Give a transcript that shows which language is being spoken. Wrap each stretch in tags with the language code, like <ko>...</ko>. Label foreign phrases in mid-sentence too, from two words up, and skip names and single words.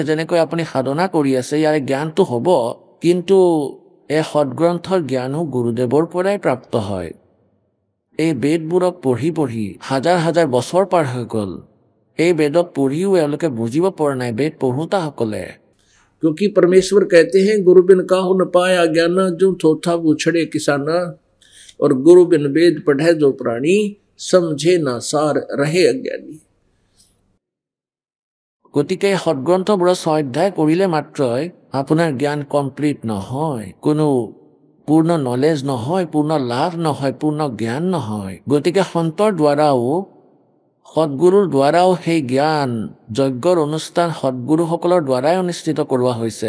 <as>যেনেকৈ আপুনি সাধনা কৰি আছে, ইয়াৰে জ্ঞানটো হ'ব, কিন্তু এই সদগ্ৰন্থৰ জ্ঞানো গুৰুদেৱৰ পৰাই প্ৰাপ্ত হয়। এই বেদবোৰক পঢ়ি পঢ়ি হাজাৰ হাজাৰ বছৰ পাৰ হৈ গ'ল। এই বেদক পঢ়িও এওঁলোকে বুজিব পৰা নাই, বেদ পঢ়োতাসকলে।</as> <hi>क्योंकि परमेश्वर कहते हैं गुरु बिन काहू न पाया ज्ञान, जो थोथा उछड़े किसाना, और गुरु बिन वेद पढ़े जो प्राणी, समझे ना सार रहे अज्ञानी।</hi> <as>গতিকে সদগ্ৰন্থবোৰৰ স্বাধ্যায় কৰিলে মাত্ৰই আপোনাৰ জ্ঞান কমপ্লিট নহয়, কোনো পূৰ্ণ নলেজ নহয়, পূৰ্ণ লাভ নহয়, পূৰ্ণ জ্ঞান নহয়। গতিকে সন্তৰ দ্বাৰাও, সদগুৰুৰ দ্বাৰাও সেই জ্ঞান যজ্ঞৰ অনুষ্ঠান সদগুৰুসকলৰ দ্বাৰাই অনুষ্ঠিত কৰোৱা হৈছে।</as>